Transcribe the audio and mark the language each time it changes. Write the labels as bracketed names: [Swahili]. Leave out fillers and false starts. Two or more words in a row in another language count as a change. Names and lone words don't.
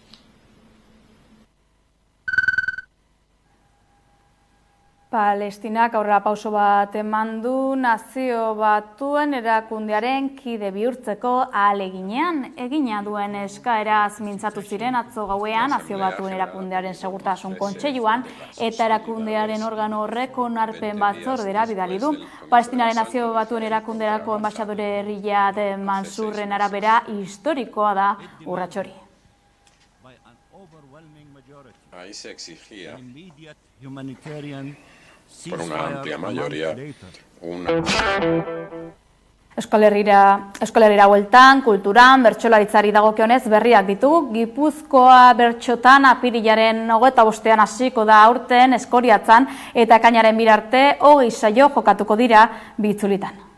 [Basque] Palestinak aurrera pauso bat eman du Nazio Batuen erakundearen kide bihurtzeko ahaleginean egina duen eskaeraz mintzatu ziren atzo gauean Nazio Batuen erakundearen segurtasun kontseiluan eta erakundearen organo horrek onarpen batzordera bidali du. Palestinaren Nazio Batuen erakunderako enbaxadore Riyad Mansurren arabera historikoa da urrats hori. [Spanish] Ahí se exigía por una amplia mayoría [Basque] Euskal Herrira bueltan, kulturan, bertsolaritzari dagokionez berriak ditugu. Gipuzkoa bertxotan apirilaren 25ean hasiko da aurten Eskoriatzan eta ekainaren 2 arte 20 saio jokatuko dira bi itzulitan.